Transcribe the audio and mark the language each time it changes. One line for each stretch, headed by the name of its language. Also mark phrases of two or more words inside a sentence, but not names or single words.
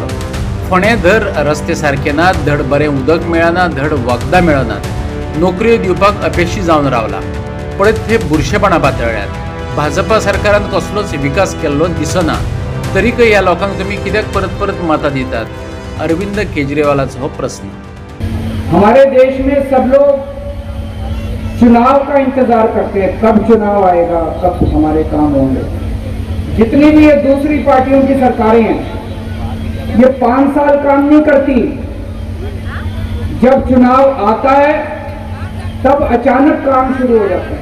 Konkani: फोंडे धर रस्ते सारके नात, धड बरें उदक मेळना, धड वखदां मेळनात. नोकऱ्यो दिवपाक अपेक्षी जावन रावला. पळयत हे बुरशेपणां पातळ्ळ्यात. भाजपा सरकारान कसलोच विकास केल्लो दिसना. तरीकय ह्या लोकांक तुमी कित्याक परत परत मतां दितात? अरविंद केजरीवालाचा हो प्रश्न.
Hindi: हमारे देश में सब लोग चुनाव का इंतजार करते हैं, कब चुनाव आएगा, कब हमारे काम होंगे. जितनी भी ये दूसरी पार्टियों की सरकारें हैं ये 5 साल काम नहीं करती. जब चुनाव आता है तब अचानक काम शुरू हो जाते हैं.